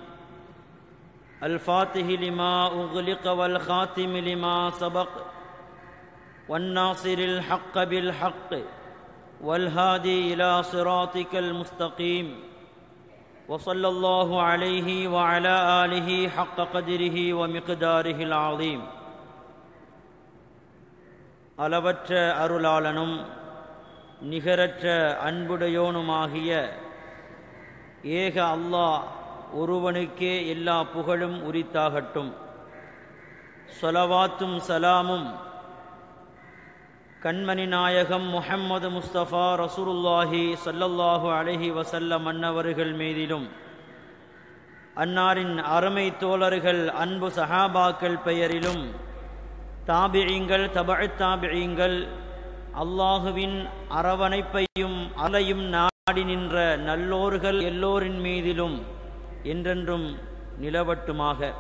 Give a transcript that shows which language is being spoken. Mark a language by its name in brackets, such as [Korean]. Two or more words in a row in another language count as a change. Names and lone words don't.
[Arabic] الفاتح لما أغلق والخاتم لما سبق والناصر الحق بالحق والهادي إلى صراطك المستقيم وصلى الله عليه وعلى آله حق قدره ومقداره العظيم. [Tamil] அளவற்ற அருளாளனும் நிகரற்ற அன்புடையோனுமாகிய ஏக அல்லாஹ் ஒருவனுக்கே எல்லா புகழும் உரித்தாகட்டும். ஸலவாத்தும் சலாமும் கண்மணி நாயகம் முஹம்மது முஸ்தபா [Arabic] رسول الله صلى الله عليه وسلم [Tamil] அன்னவர்கள் மீதிலும், அன்னாரின் அருமை தோழர்கள் அன்பு சஹாபாக்கள் பெயரிலும், தாபிஈங்கள் தபஅத் தாபிஈங்கள், அல்லாஹுவின் அரவணைப்பையும் அலையும் நாடி நின்ற நல்லோர்கள் எல்லோரின் மீதிலும் என்றென்றும் நிலவட்டுமாக.